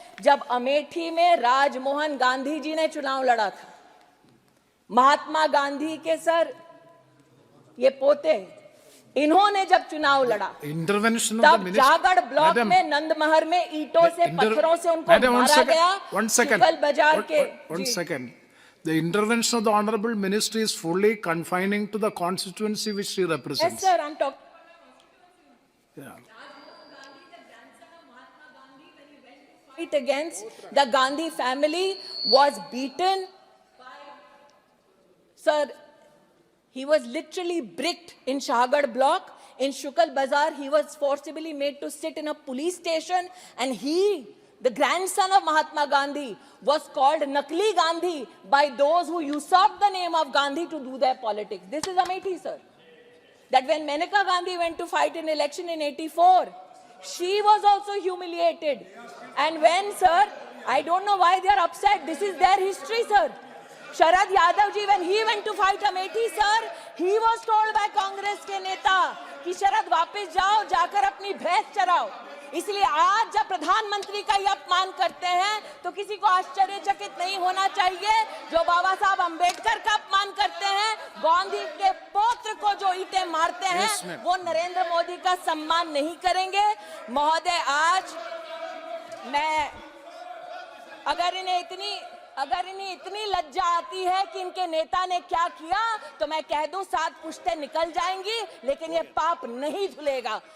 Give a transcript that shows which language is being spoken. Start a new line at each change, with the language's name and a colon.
Hindi: जब अमेठी में राजमोहन गांधी जी ने चुनाव लड़ा था, महात्मा गांधी के सर ये पोते, इन्होंने जब चुनाव लड़ा, इंटरवेंशन तब जागड़ ब्लॉक में नंदमहर में ईंटों से, पत्थरों से उनको मारा गया। शुक्ल बाजार के
English: one second. The intervention of the Honorable Minister is fully confining to the constituency which she represents. Yes, sir, I'm talking. Yeah. Fight against the Gandhi family was beaten. Sir, he was literally bricked in Shahagad block. In Shukal Bazar, he was forcibly made to sit in a police station, and he, the grandson of Mahatma Gandhi, was called Nakli Gandhi by those who usurped the name of Gandhi to do their politics. This is Amethi, sir. That when Maneka Gandhi went to fight in election in 84, she was also humiliated. And when, sir, I don't know why they are upset. This is their history, sir. Sharad Yadav ji, when he went to fight Amethi, sir, he was told by Congress
Hindi: के नेता कि शरद वापस जाओ, जाकर अपनी भैंस चराओ। इसलिए आज जब प्रधानमंत्री का ये अपमान करते हैं तो किसी को आश्चर्यचकित नहीं होना चाहिए। जो बाबा साहब अंबेडकर का अपमान करते हैं, गांधी के पौत्र को जो ईंटें मारते हैं, वो नरेंद्र मोदी का सम्मान नहीं करेंगे। महोदय, आज मैं अगर इन्हें इतनी लज्जा आती है कि इनके नेता ने क्या किया, तो मैं कह दूं 7 पुश्तें निकल जाएंगी, लेकिन ये पाप नहीं धुलेगा।